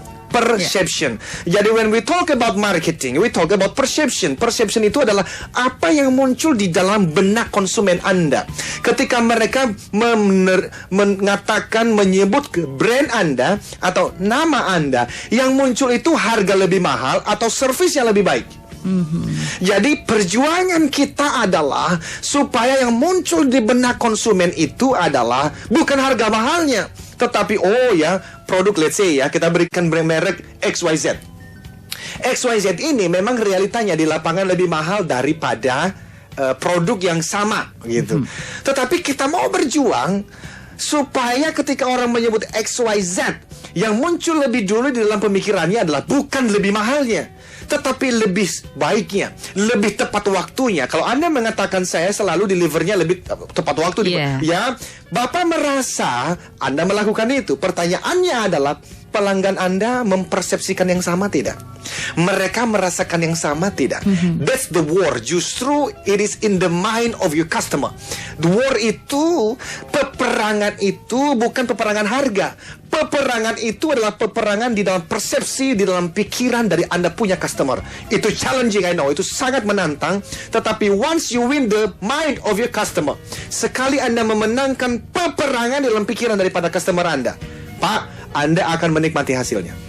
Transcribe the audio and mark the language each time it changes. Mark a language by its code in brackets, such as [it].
[id] Jadi [en] when we talk about marketing, we talk about perception. [id] Perception itu adalah apa yang muncul di dalam benak konsumen Anda ketika mereka menyebut brand Anda atau nama Anda. Yang muncul itu harga lebih mahal atau servis yang lebih baik. Jadi perjuangan kita adalah supaya yang muncul di benak konsumen itu adalah bukan harga mahalnya, tetapi produk, [en] let's say [id] kita berikan brand merek XYZ. XYZ ini memang realitanya di lapangan lebih mahal daripada produk yang sama gitu. Tetapi kita mau berjuang supaya ketika orang menyebut XYZ, yang muncul lebih dulu di dalam pemikirannya adalah bukan lebih mahalnya, tetapi lebih baiknya, lebih tepat waktunya. Kalau Anda mengatakan saya selalu delivernya lebih tepat waktu, ya, Bapak merasa Anda melakukan itu. Pertanyaannya adalah, pelanggan Anda mempersepsikan yang sama tidak? Mereka merasakan yang sama tidak? [en] That's the war. Justru it is in the mind of your customer. The war [id] itu, peperangan itu bukan peperangan harga. Peperangan itu adalah peperangan di dalam persepsi, di dalam pikiran dari Anda punya customer. Itu challenging, [en] I know. [id] Itu sangat menantang. Tetapi [en] once you win the mind of your customer, [id] sekali Anda memenangkan peperangan di dalam pikiran daripada customer Anda, Pak, Anda akan menikmati hasilnya.